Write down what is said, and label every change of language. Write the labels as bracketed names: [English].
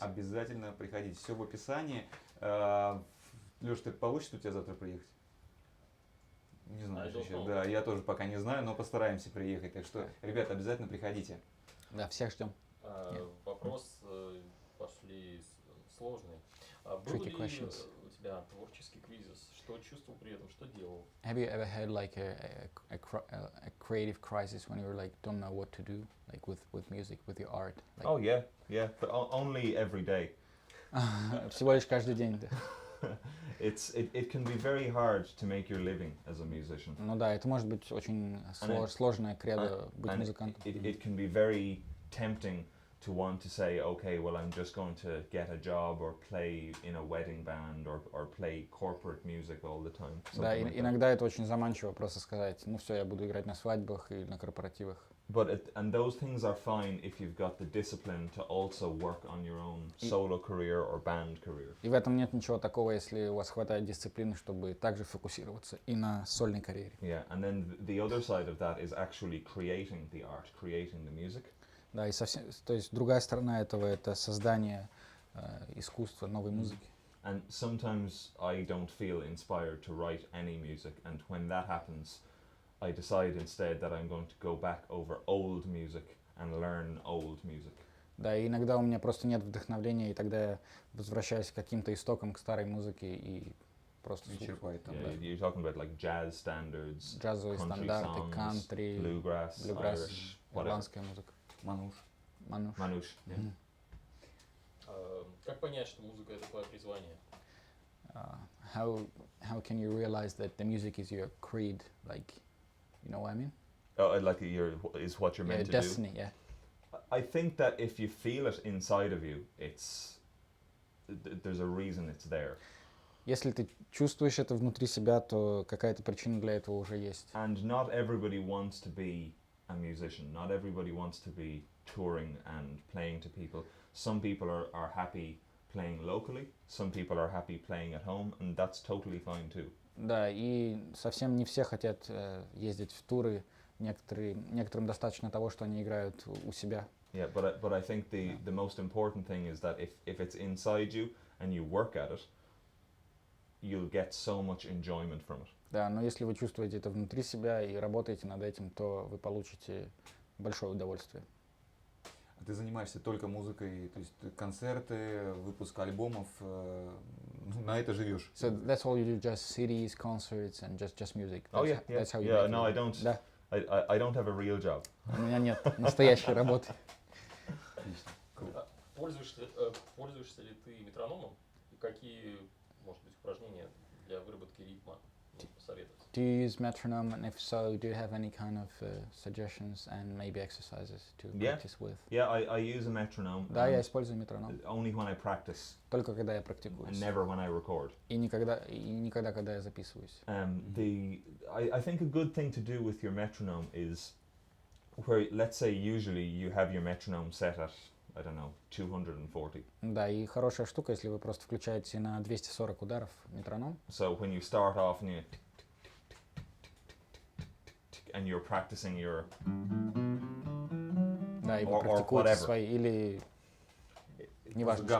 [Russian] Обязательно приходите, все в описании. Леш, ты получится у тебя завтра приехать? Не знаю еще. Да, я тоже пока не знаю, но постараемся приехать. Так что, ребята, обязательно приходите. Да, всех ждем. Вопрос пошли сложные. Был ли у тебя творческий кризис? Что чувствовал при этом? Что делал? [English] Have you ever had like a creative crisis when you were like don't know what to do, like with music, with your art? Like Oh yeah, but only every day. [Russian] Всего лишь каждый день, да. [English] It can be very hard to make your living as a musician. [Russian] Ну да, это может быть очень сложное кредо быть музыкантом. [English] It can be very tempting to want to say, okay, well, I'm just going to get a job or play in a wedding band or play corporate music all the time. [Russian] Да, иногда это очень заманчиво просто сказать, ну все, я буду играть на свадьбах и на корпоративах. [English] And those things are fine if you've got the discipline to also work on your own solo career or band career. [Russian] И в этом нет ничего такого, если у вас хватает дисциплины, чтобы также фокусироваться и на сольной карьере. [English] Yeah, and then the other side of that is actually creating the art, creating the music. [Russian] Да, и совсем, то есть другая сторона этого это создание искусства, новой музыки. [English] And sometimes I don't feel inspired to write any music, and when that happens, I decide instead that I'm going to go back over old music and learn old music. [Russian] Да, и иногда у меня просто нет вдохновения, и тогда я возвращаюсь к каким-то истокам, к старой музыке и просто черпает там. [English] Yeah, you're talking about like jazz standards, [Russian] джазовые стандарты, [English] songs, [Russian] кантри, [English] bluegrass, Irish, [Russian] ирландская музыка. Мануш. [English] Yeah. [Russian] Как понять, что музыка это твое призвание? [English] How can you realize that the music is your creed, like, you know what I mean? Oh, like is what you're meant to destiny, do. Yeah. I think that if you feel it inside of you, there's a reason it's there. [Russian] Если ты чувствуешь это внутри себя, то какая-то причина для этого уже есть. [English] And not everybody wants to be a musician. Not everybody wants to be touring and playing to people. Some people are happy playing locally. Some people are happy playing at home, and that's totally fine too. [Russian] Да, и совсем не все хотят ездить в туры. Некоторым достаточно того, что они играют у себя. [English] Yeah, but I think the most important thing is that if it's inside you and you work at it, you'll get so much enjoyment from it. [Russian] Да, но если вы чувствуете это внутри себя и работаете над этим, то вы получите большое удовольствие. А ты занимаешься только музыкой, то есть концерты, выпуск альбомов, на это живешь? [English] So that's all you do, just CDs, concerts and just music. Oh yeah, That's how you yeah. make No, it. I don't. [Russian] Да. [English] I don't have a real job. [Russian] У меня нет настоящей работы. Отлично. Пользуешься ли ты метрономом? И какие, может быть, упражнения для выработки ритма посоветовать? [English] Do you use metronome, and if so, do you have any kind of suggestions and maybe exercises to practice with? Yeah, I use a metronome. [Russian] Да, я использую метроном. [English] Only when I practice. [Russian] Только когда я практикуюсь. [English] And never when I record. [Russian] И никогда, когда я записываюсь. [English] I think a good thing to do with your metronome is where, let's say, usually you have your metronome set at, I don't know, 240. [Russian] Да, и хорошая штука, если вы просто включаете на 240 ударов метроном. [English] So when you start off and you're practicing your [Russian] Да, и вы практикуете свои, или неважно что.